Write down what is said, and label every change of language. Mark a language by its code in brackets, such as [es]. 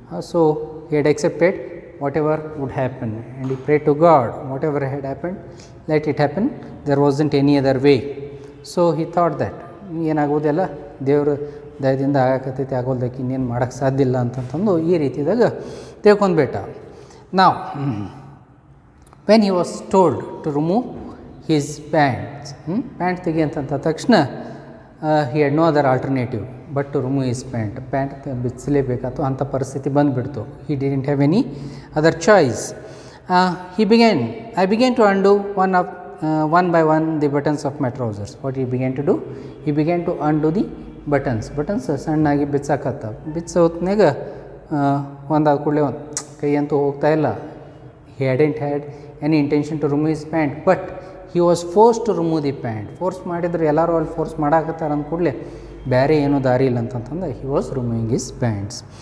[en] So he had accepted whatever would happen, and he prayed to God, whatever had happened, let it happen, there wasn't any other way. So he thought that [kn] ಏನಾಗೋದೆಲ್ಲ ದೇವ್ರ ದಯದಿಂದ ಆಗಕತ್ತೈತಿ, ಆಗೋಲ್ದಕ್ಕೆ ಇನ್ನೇನು ಮಾಡೋಕ್ಕೆ ಸಾಧ್ಯ ಇಲ್ಲ ಅಂತಂದು ಈ ರೀತಿದಾಗ ತಿಳ್ಕೊಂಡ್ಬಿಟ್ಟ. [en] ನಾವು when he was told to remove his pants, [kn] pant ತೆಗಿ ಅಂತಂದ ತಕ್ಷಣ [en] he had no other alternative but to remove his pant [kn] ಬಿಚ್ಚಲೇಬೇಕಾಯ್ತು. ಅಂಥ ಪರಿಸ್ಥಿತಿ ಬಂದುಬಿಡ್ತು. [en] He didn't have any other choice. I began to undo one by one the buttons of my trousers. What he began to do? He began to undo the [kn] buttons ಸಣ್ಣಾಗಿ ಬಿಚ್ಚಾಕತ್ತ ಬಿಚ್ಚೋತ್ನಾಗ ಒಂದಾದ ಕೂಡಲೇ ಒಂದು ಕೈ ಅಂತೂ ಹೋಗ್ತಾ ಇಲ್ಲ. [en] He hadn't had any intention to remove his pant but he was force to remove the pant. [kn] Force ಮಾಡಿದ್ರೆ ಎಲ್ಲರೂ ಅಲ್ಲಿ ಫೋರ್ಸ್ ಮಾಡಾಕತ್ತಾರ ಅಂದ ಕೂಡಲೇ ಬೇರೆ ಏನೂ ದಾರಿ ಇಲ್ಲ ಅಂತಂತಂದು [en] He was removing his pants.